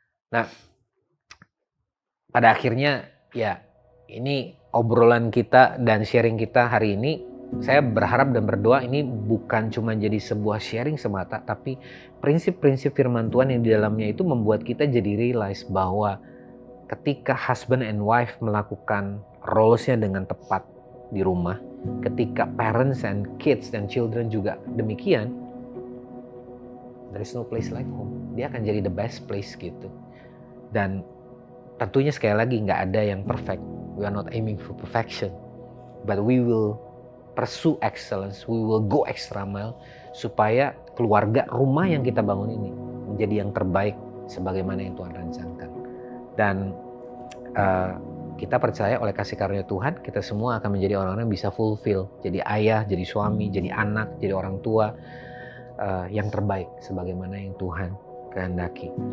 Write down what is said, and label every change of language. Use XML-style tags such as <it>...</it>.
<id>Nah, pada akhirnya ya ini obrolan kita dan sharing kita hari ini, saya berharap dan berdoa ini bukan cuma jadi sebuah sharing semata, tapi prinsip-prinsip firman Tuhan yang di dalamnya itu membuat kita jadi realize bahwa ketika husband and wife melakukan roles-nya dengan tepat di rumah, ketika parents and kids dan children juga demikian,</id> <en>there is no place like home.</en> <id>Dia akan jadi</id> <en>the best place</en> <id>gitu. Dan tentunya sekali lagi nggak ada yang perfect.</id> <en>We are not aiming for perfection, but we will pursue excellence. We will go extra mile</en> <id>supaya keluarga, rumah yang kita bangun ini menjadi yang terbaik sebagaimana yang Tuhan rancangkan. Dan kita percaya oleh kasih karunia Tuhan, kita semua akan menjadi orang-orang yang bisa fulfill. Jadi ayah, jadi suami, jadi anak, jadi orang tua yang terbaik sebagaimana yang Tuhan kehendaki.</id>